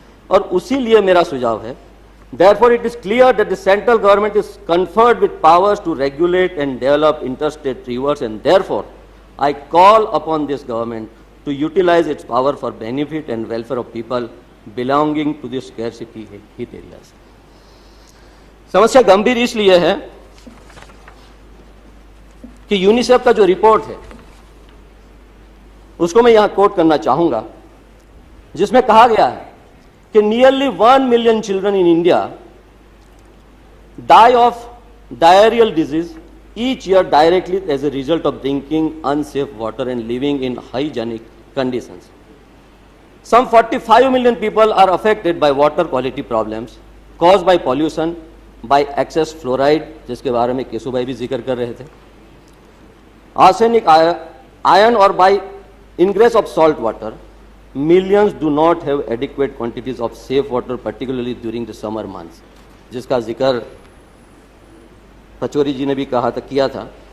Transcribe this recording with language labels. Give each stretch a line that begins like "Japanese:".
Hindi: और उसी लिए मेरा सुझाव है,
English: therefore it is clear that the central government is conferred with powers to regulate and develop interstate rivers, and therefore I call upon this government to utilize its power for benefit and welfare of people belonging to the scarcity hit areas.
Hindi: समस्या गंभीर इसलिए है कि UNICEF का जो report है उसको मैं यहां कोट करना चाहूंगा, जिसमें कहा गया है कि
English: Nearly 1 million children in India die of diarrheal disease each year directly as a result of drinking unsafe water and living in hygienic conditions. Some 45 million people are affected by water quality problems caused by pollution, by excess fluoride,
Hindi: जिसके बारे में cashew भाई भी जिक्र कर रहे थे,
English: arsenic, iron, or by ingress of salt water. Millions do not have adequate quantities of safe water, particularly during the summer months,
Hindi: जिसका जिक्र पचौरी जी ने भी किया था.